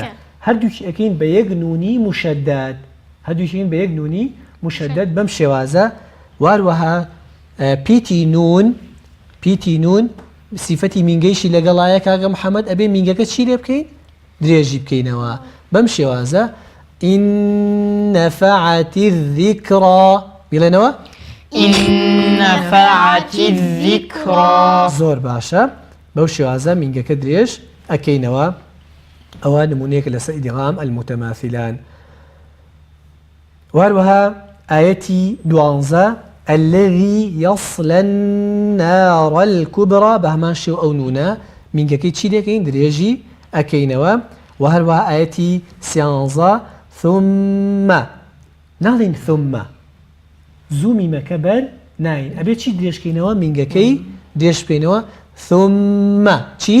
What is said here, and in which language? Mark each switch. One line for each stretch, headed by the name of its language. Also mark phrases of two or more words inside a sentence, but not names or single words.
Central Kurdish: هەردووکی ئەکەین بە یەک نونی مشەدەد هەردووکین بە یەک نونی مشەدەد بەم شێوازە. واروەها پیتی نون سیفەتی مینگەیشی لەگەڵایە کاگە محەممەد ئەبێ مینگەکە چی لێ بکەین؟ درێژی بکەینەوە بەم شێوازە.
Arabic: إن نفعت الذكرى
Central Kurdish: بڵێنەوە
Arabic: إن نفعت الذكرى
Central Kurdish: زۆر باشە بەو شێوازە مینگەکە درێژ ئەکەینەوە ئەوە نمونەیەکە لەسەر
Arabic: ئیدغام المتماثلان
Central Kurdish: وهروەها ئاەتی 12
Arabic: الذي يصلى النار الكبرى
Central Kurdish: بە هەمان شێو ئەو نونە مینگەکەی چی دەکەین درێژی ئەکەینەوە وهروەها ئاەتی 13 ثم ناڵین ثم زوو میمەکە بەر ناین ئەبێ چی درێژکەینەوە مینگەکەی درێژ بکەینەوە ثم چی؟